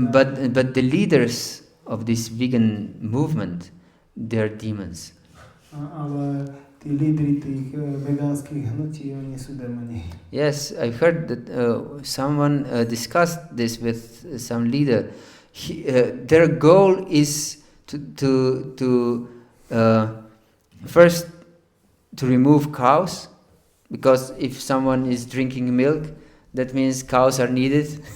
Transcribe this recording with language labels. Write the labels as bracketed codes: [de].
[en] but the leaders of this vegan movement, they're demons. [sk] Ale tí lídri tých vegánskych hnutí, oni sú démoni. [en] Yes, I heard that someone discussed this with some leader. Their goal is to first to remove cows, because if someone is drinking milk, that means cows are needed.